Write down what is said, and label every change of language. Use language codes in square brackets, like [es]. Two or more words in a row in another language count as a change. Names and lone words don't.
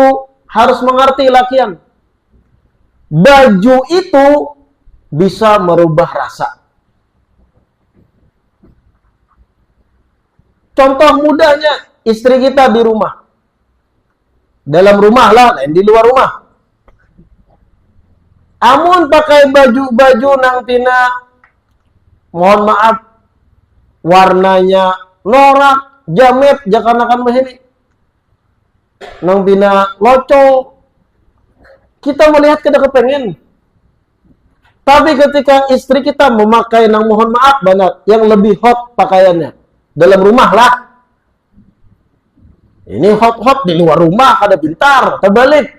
[id] Harus mengerti lakian. Baju itu bisa merubah rasa. Contoh mudahnya, istri kita di rumah. Dalam rumah lah, lain di luar rumah. [bjn] Amun pakai baju-baju nang tina, [id] mohon maaf, [bjn] warnanya norak, jamet, jakanakan mahini. Nang tina locong, [id] kita melihat kita kepengen. Tapi ketika istri kita memakai nang mohon maaf benar, yang lebih hot pakaiannya, dalam rumah lah. Ini hot-hot di luar rumah, [bjn] kada pintar, [id] terbalik.